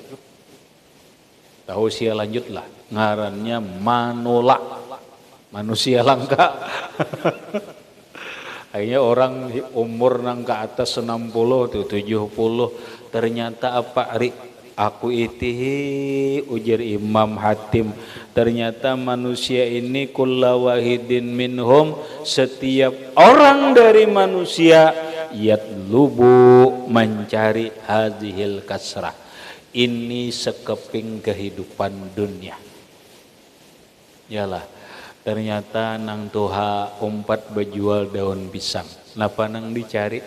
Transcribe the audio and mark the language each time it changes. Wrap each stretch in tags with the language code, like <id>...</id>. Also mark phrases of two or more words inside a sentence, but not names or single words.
<bjn>Tahu usia lanjut lah, ngarannya manula, manusia langka. Akhirnya orang umur nang ke atas 60 tuh 70, ternyata apa, Ri? Aku itihi, ujar Imam Hatim, ternyata manusia ini</bjn> <ar>كل واحد منهم,</ar> <id>setiap orang dari manusia, yatlubu, mencari</id> <ar>هذه الكسرة,</ar> <id>ini sekeping kehidupan dunia.</id> <bjn>Yalah, ternyata nang tuha umpat berjual daun pisang, napa nang dicari?</bjn>